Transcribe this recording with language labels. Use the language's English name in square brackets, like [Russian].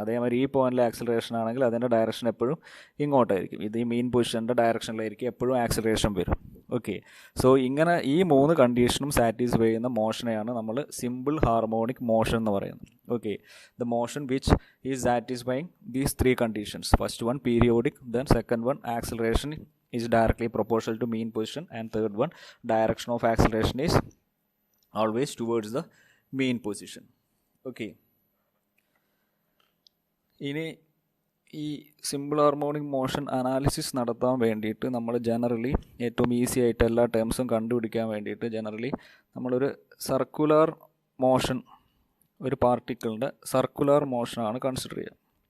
[Malayalam] അതേമാതിരി ഈ പോയിന്റിലെ ആക്സിലറേഷൻ ആണെങ്കിൽ അതിൻ്റെ ഡയറക്ഷൻ എപ്പോഴും ഇങ്ങോട്ടായിരിക്കും. ഇത് ഈ മെയിൻ പൊസിഷൻ്റെ ഡയറക്ഷനിലായിരിക്കും എപ്പോഴും ആക്സിലറേഷൻ വരും. ഓക്കെ, സോ ഇങ്ങനെ ഈ മൂന്ന് കണ്ടീഷനും സാറ്റിസ്ഫൈ ചെയ്യുന്ന മോഷനെയാണ് നമ്മൾ സിമ്പിൾ ഹാർമോണിക് മോഷൻ എന്ന് പറയുന്നത്. [English] Okay, the motion which is satisfying these three conditions. First one periodic, then second one acceleration is directly proportional to mean position, and third one direction of acceleration is always towards the mean position. Okay. [Malayalam] ഇനി ഈ simple harmonic motion analysis നടത്താൻ വേണ്ടിയിട്ട് നമ്മൾ generally ഏറ്റവും easy ആയിട്ട് എല്ലാ ടേംസും കണ്ടുപിടിക്കാൻ വേണ്ടിയിട്ട് ജനറലി നമ്മളൊരു സർക്കുലർ മോഷൻ, ഒരു പാർട്ടിക്കിളിൻ്റെ സർക്കുലർ മോഷനാണ് കൺസിഡർ ചെയ്യുക.